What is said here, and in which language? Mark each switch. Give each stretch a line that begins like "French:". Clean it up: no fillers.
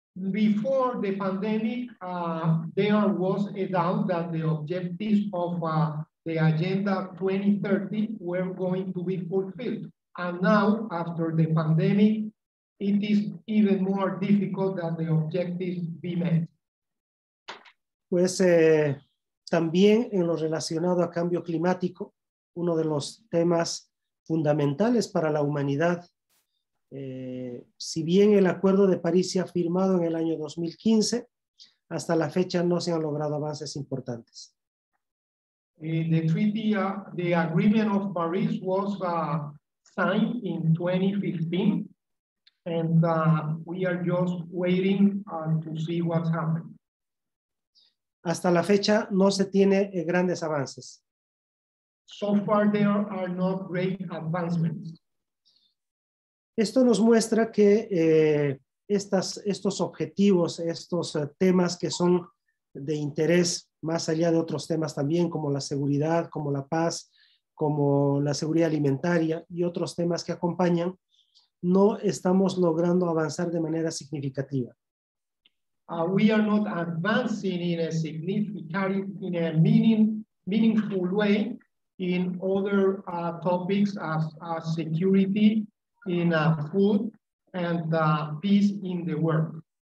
English: Before the pandemic, there was a doubt that the objectives of the Agenda 2030 were going to be fulfilled. And now, after the pandemic, it is even more difficult that the objectives be met.
Spanish: Pues también en lo relacionado a cambio climático, uno de los temas fundamentales para la humanidad, si bien el Acuerdo de París se ha firmado en el año 2015, hasta la fecha no se han logrado avances importantes.
English: The Agreement of Paris was signed in 2015, and we are just waiting to see what's happening.
Spanish: Hasta la fecha no se tiene grandes avances.
English: So far, there are not great advancements.
Spanish: Esto nos muestra que estos objetivos, estos temas que son de interés más allá de otros temas también, como la seguridad, como la paz, como la seguridad alimentaria y otros temas que acompañan, no estamos logrando avanzar de manera significativa.
English: We are not advancing in a significant, in a meaningful way in other topics as security, in food, and peace in the world.